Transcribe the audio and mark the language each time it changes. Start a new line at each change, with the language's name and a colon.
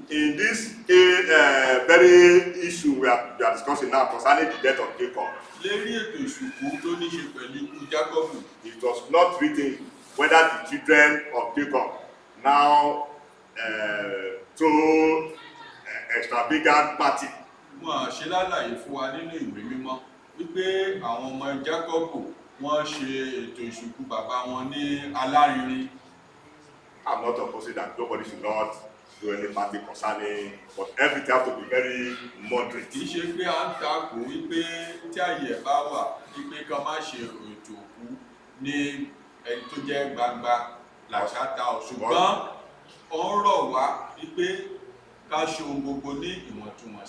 English: in this very issue we are discussing now concerning the death of Jacob,
Yoruba: Lérí ètò ìsìnkú tó ní ṣe pẹ̀lú ikú Jákọ́bù,
English: it was not written whether the children of Jacob now throw extravagant party.
Yoruba: wọ́n á ṣe lálàyé fún wa nínú ìwé mímọ́ wípé àwọn ọmọ Jákọ́bù wọ́n ṣe ètò ìsìnkú bàbá wọn ní alárinrin.
English: I'm not opposing that nobody should not do any party concerning, but everything has to be very moderate.
Yoruba: Kì í ṣe pé à ń takò wípé tí àyè ẹ̀ bá wà wípé ká má ṣe ètò òkú ní ẹni tó jẹ́ gbangba làṣàtà ọ̀, ṣùgbọ́n ó ń rọ̀ wá wípé ká ṣe ohun gbogbo ní ìwọ̀ntúnwọ̀nsì.